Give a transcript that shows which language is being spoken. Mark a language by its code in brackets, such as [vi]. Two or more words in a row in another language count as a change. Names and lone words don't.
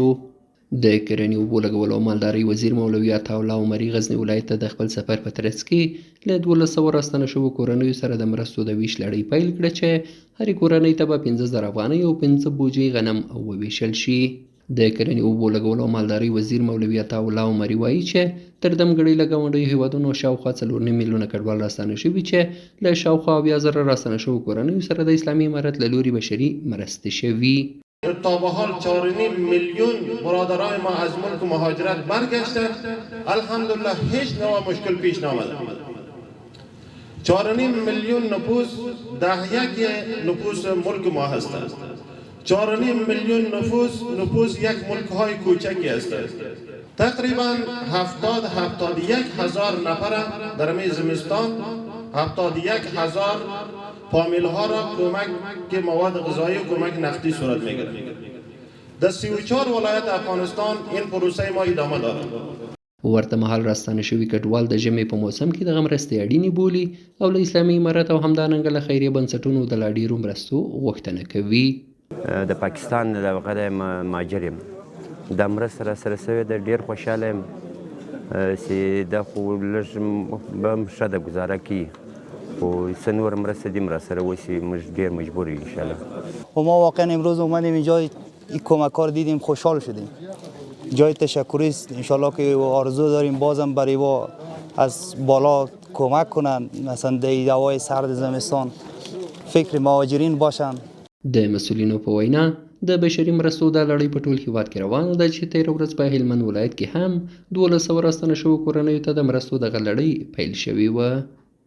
[ps] د کرنې اوبو لګولو او مالدارۍ وزیر مولوي عطاالله عمري غزني ولایت ته د خپل سفر په ترڅ کې له 1200 راستنه شوو کورنیو سره د مرستو د ویش لړۍ پیل کړه چې هرې کورنۍ ته به 15,000 افغانۍ او 5 بوجۍ غنم وویشل شي. د کرنې اوبو لګولو او مالدارۍ وزیر مولوي عطاالله عمري وایي چې تر دمګړۍ له ګاونډیو هیوادونو شاوخوا 4 میلیونه کډوال راستانه شوي چې له شاوخوا 70,000 راستانه شوو کورنیو سره د اسلامي امارت له لوري بشري مرستې شوي. [fa] تا به حال 4.5 میلیون برادرای ما از ملک مهاجرت برگشتند. الحمدلله هیچ نوع مشکل پیش نآمد. 4.5 میلیون نفوس 10% نفوس ملک ما هستند. 4.5 میلیون نفوس یک ملک های کوچکی هستند. تقریبا 71 هزار نفر در می زمستان 71 هزار فامیل ها را کمک مواد غذایی و کمک نقدی صورت می گیرد. در 34 ولایت افغانستان این پروسه ما ادامه دارد. [ps] ورته مهال راستانه شوي کډوال د ژمي په موسم کې دغه مرستې اړینې بولي او له اسلامي امارت او همدارنګه له خیریه بنسټونو د لا ډېرو مرستو غوښتنه کوي. د پاکستان د دغه مهاجر یم، دا مرسته راسره سوې ده، ډېر خوشحاله یم چې دا خو لږ به هم ښه ده ګزاره کوي، خو څه نور مرسته دیم راسره وشي موږ ډېر مجبور یو انشاءالله. [fa] و ما واقعا امروز اومدیم اینجا این کمک ها رو دیدیم خوشحال شدیم. جای تشکری است. انشالله که آرزو داریم بازم برای با از بالا کمک کنن، مثلا در دوای سرد زمستان فکر مهاجرین باشن. [ps] د مسولینو په وینا د بشري مرستو دا لړۍ په ټول هیواد کې روانه ده چې تېره ورځ په هلمند ولایت کې هم 1200 راستنه شوو کورنیو ته د مرستو دغه لړۍ پیل شوې وه.